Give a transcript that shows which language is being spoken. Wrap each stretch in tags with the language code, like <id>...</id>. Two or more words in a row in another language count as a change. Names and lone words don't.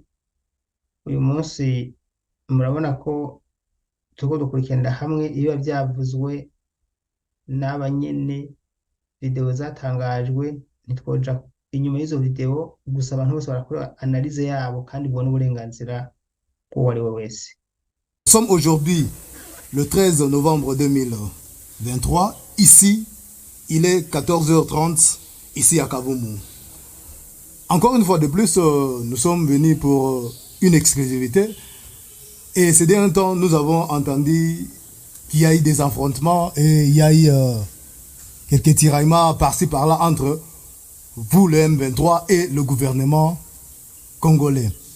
<rn>Uyu munsi murabona ko turiko dukurikiranira hamwe iyo byavuzwe n'abanyene, video zatangajwe, ntitwoja inyuma y'izo video, gusa abantu bose barakora analyse yabo kandi ubona uburenganzira bw'uwo ari we wese.</rn> <fr>Nous sommes aujourd'hui le 13 novembre 2023. Ici, il est 14h30, ici à Kavumu. Encore une fois de plus, nous sommes venus pour une exclusivité. Et ces derniers temps, nous avons entendu qu'il y a eu des affrontements et il y a eu quelques tiraillements par-ci par-là entre vous, le M23, et le gouvernement congolais.</fr>